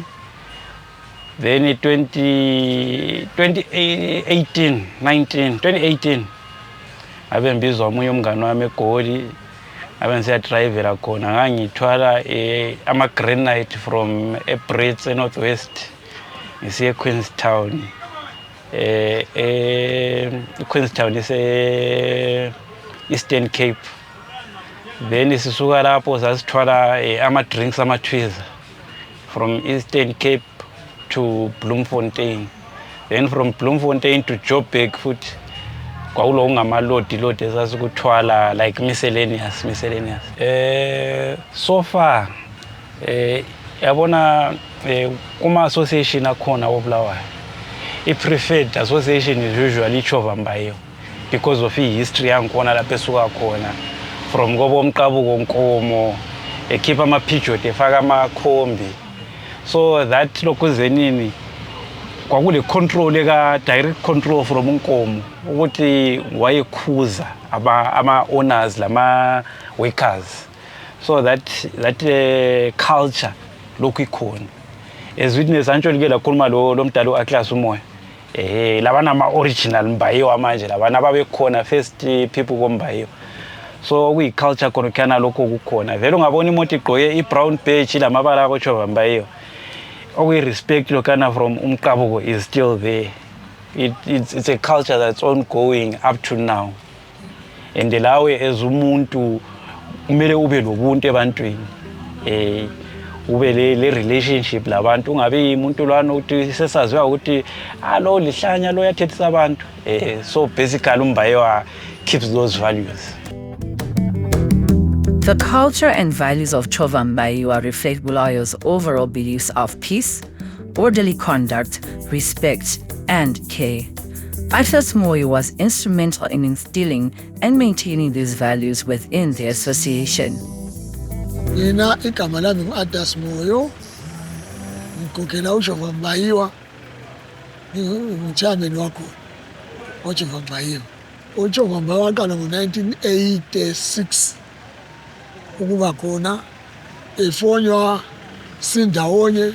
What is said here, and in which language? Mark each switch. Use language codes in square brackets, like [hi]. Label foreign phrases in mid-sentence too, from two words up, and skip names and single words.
[nd] Then 2018 abe ngibizwa omunye umngane wami eGoli, abe ngisiya drivera khona, ngangithwala ama granite from eBrits eNorthwest ngisiya eQueenstown. Queenstown ise Eastern Cape. Then sisuka lapho sasithwala ama drinks ama Twiza [en] from Eastern Cape to Bloemfontein. Then from Bloemfontein to Joburg [nd] futhi kwaulo ngamalodi esasikuthwala [en] like miscellaneous. So far [nd] yabona kuma association akhona woBulawayo, [en] i-preferred association is usually Chova Mbayiwa because of history [nd] yangikhona lapho esuka khona, from ngoboMqabuko Nkomo ekhipha ama-pidgeot efaka amakhombi. [en] So that [nd] lokuzenini kwakule [en] control direct control [nd] from Nkomo ukuthi wayekhuza ama owners lama workers. [en] So that culture [nd] lokhu ikhona. [en] As witness actually [nd] ke lakhuluma lo mdalo uAtlas uMoya. Labana ama original Mbayiwa manje, labana babekhona [en] first people [nd] koMbayiwa. So kuyi culture khona kana lokho kukhona. Vele ungabona imoto igqoke [en] i-brown badge [nd] lamabala koChova Mbayiwa. [en] We respect lokana from umqabuko is still there. It's a culture that's ongoing up to now. [nd] And lawe as umuntu kumele ube lobuntu ebantwini. Ube le relationship labantu, ungabe umuntu lwana ukuthi sesaziwa ukuthi lo lihlanya lo yathethisa abantu. [en] So basically uMbayiwa keeps those values. The culture and values of Chova Mbayiwa reflect Bulawayo's overall beliefs of peace, orderly conduct, respect, and care. Atlas Moyo was instrumental in instilling and maintaining these values within the association. [nd] Mina igama lami ngu-Atlas Moyo, ngikhokhela uJehova Mbayiwa, ngingu-chairman wakho uJehova Mbayiwa. uJehova Mbayiwa waqala ngo-1986 ukuba khona, efonywa sindawonye.